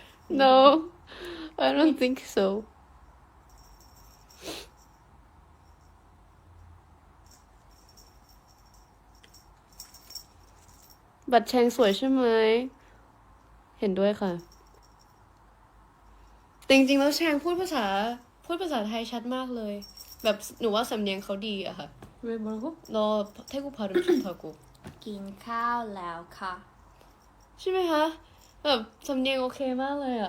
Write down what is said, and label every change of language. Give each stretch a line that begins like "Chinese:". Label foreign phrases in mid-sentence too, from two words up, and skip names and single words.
English: No, I don't think so.
Thai: บัตรแชงสวยใช่ไหมเห็นด้วยค่ะแต่จริงๆแล้วแชงพูดภาษาไทยชัดมากเลยแบบหนูว่าสำเนียงเขาดีอะค่ะ
Korean: 왜 뭐라고? 너 태국 발음 좋다고
Thai: กินข้าวแล้วค่ะ ใช่ไหมคะแบบสำเนียงโอเคมากเลยอะ